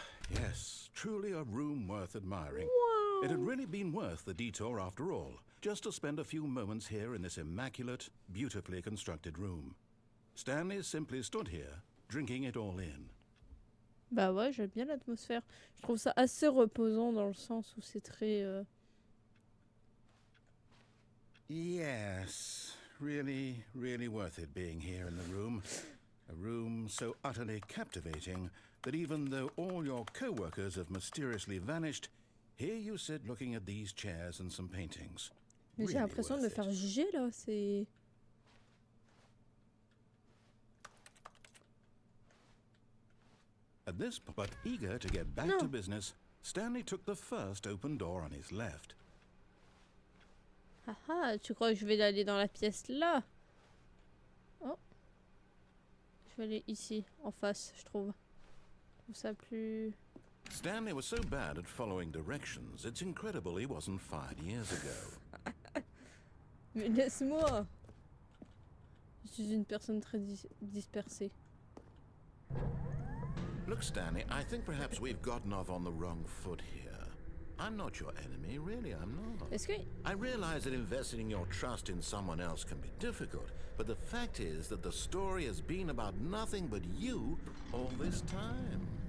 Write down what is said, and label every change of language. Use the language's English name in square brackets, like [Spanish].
[English] Yes, truly a room worth admiring. Wow. It had really been worth the detour after all, just to spend a few moments here in this immaculate, beautifully constructed room. Stanley simply stood here, drinking it all in. [French] Bah ouais, j'aime bien l'atmosphère. Je trouve ça assez reposant dans le sens où c'est très... [English] Yes, really, really worth it being here in the room. A room so utterly captivating that even though all your co-workers have mysteriously vanished, here you sit looking at these chairs and some paintings. [French] Mais j'ai l'impression de me faire juger là, c'est... [English] At this, but eager to get back to business, Stanley took the first open door on his left. [French] Ah ah, tu crois que je vais aller dans la pièce là? Oh. Je vais aller ici, en face, je trouve. Je trouve ça plus... [English] Stanley was so bad at following directions, it's incredible he wasn't fired years ago. [French] Mais laisse-moi! Je suis une personne très dispersée. [English] Look, Stanley, I think perhaps we've gotten off on the wrong foot here. I'm not your enemy, really, I'm not. [French] Est-ce que... [English] I realize that investing your trust in someone else can be difficult, but the fact is that the story has been about nothing but you all this time.